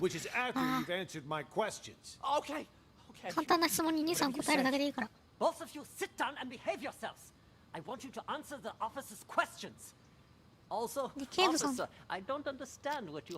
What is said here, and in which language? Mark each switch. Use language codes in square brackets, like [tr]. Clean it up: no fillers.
[en] Which is after you've answered my questions. Okay. [ja] 簡単な質問に2、3答えるだけでいいから。 [en] Both of you sit down and behave yourselves. I want you to answer the officer's questions. Also, [ja] で、警部さん、 [en] officer, I don't understand what you